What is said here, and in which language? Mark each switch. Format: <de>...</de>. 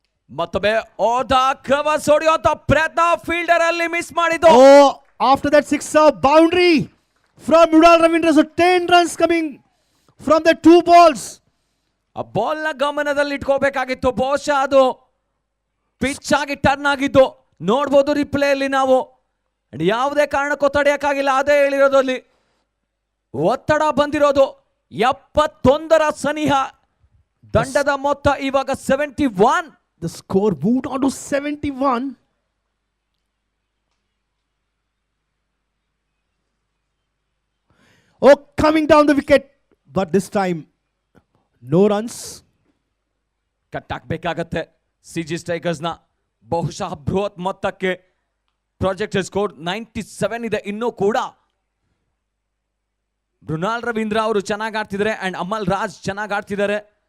<kn>ಮತ್ತೊಮ್ಮೆ ಓದ ಕವರ್ಸ್ ಹೊಡೆಯುವಂತ ಪ್ರಯತ್ನ ಫೀಲ್ಡರ್ ಅಲ್ಲಿ ಮಿಸ್ ಮಾಡಿದ್ದು.</kn> <en>Oh, after that sixer boundary from Mridul Ravindra, so 10 runs coming from the 2 balls.</en> <kn>ಆ ಬಾಲ್ ನ ಗಮನದಲ್ಲಿ ಇಟ್ಕೋಬೇಕಾಗಿತ್ತು. ಬಹುಶಃ ಅದು ಪಿಚ್ ಆಗಿ ಟರ್ನ್ ಆಗಿದ್ದು ನೋಡ್ಬೋದು ರಿಪ್ಲೇ ಅಲ್ಲಿ ನಾವು. ಯಾವುದೇ ಕಾರಣಕ್ಕೂ ತಡೆಯಕ್ಕಾಗಿಲ್ಲ. ಅದೇ ಹೇಳಿರೋದು ಅಲ್ಲಿ ಒತ್ತಡ ಬಂದಿರೋದು. 71ರ ಸನಿಹ. ದಂಡದ ಮೊತ್ತ ಇವಾಗ 71.</kn> <en>The score moved on to 71. Oh, coming down the wicket, but this time no runs.</en> <kn>Cut ಹಾಕ್ಬೇಕಾಗತ್ತೆ CG strikers ನ. ಬಹುಶಃ ಬೃಹತ್ ಮೊತ್ತಕ್ಕೆ ಪ್ರಾಜೆಕ್ಟ್ ಸ್ಕೋರ್ 97 ಇದೆ ಇನ್ನೂ ಕೂಡ. ಮೃಣಾಲ್ ರವೀಂದ್ರ ಅವರು ಚೆನ್ನಾಗಿ ಆಡ್ತಿದ್ದಾರೆ ಅಂಡ್ ಅಮಲ್ ರಾಜ್ ಚೆನ್ನಾಗಿ ಆಡ್ತಿದ್ದಾರೆ.</kn>